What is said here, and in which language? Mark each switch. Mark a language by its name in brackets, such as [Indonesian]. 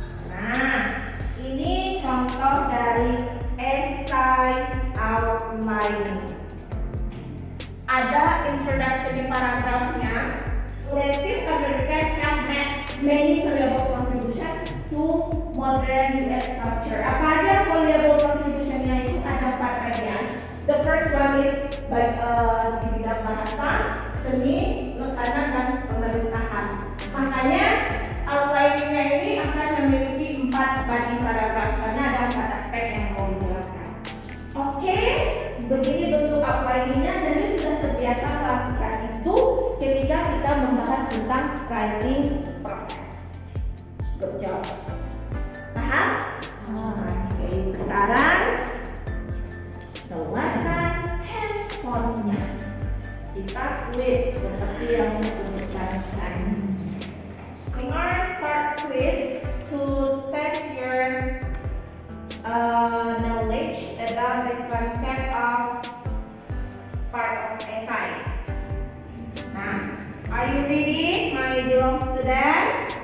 [Indonesian] Nah, ini contoh dari esai outlining. Ada introductory paragrafnya. [English] Latin American have made many valuable contribution to modern US culture. [Indonesian] Apa aja [English] valuable contribution- [Indonesian] nya itu? Ada 4 bagian. [English] The first one is [Indonesian] di bidang bahasa, seni, makanan, dan pemerintahan. Makanya outline-nya ini akan memiliki 4 body paragraf karena ada 4 aspek yang mau dijelaskan. Oke, begini bentuk outline-nya dan ini sudah terbiasa melakukan itu ketika kita membahas tentang [English] writing proses. Good job. [Indonesian] Paham? Oke, sekarang keluarkan handphone-nya. Kita quiz seperti yang disebutkan tadi. [English] We are start quiz to test your knowledge about the concept of part of essay. Nah, are you ready, my beloved student?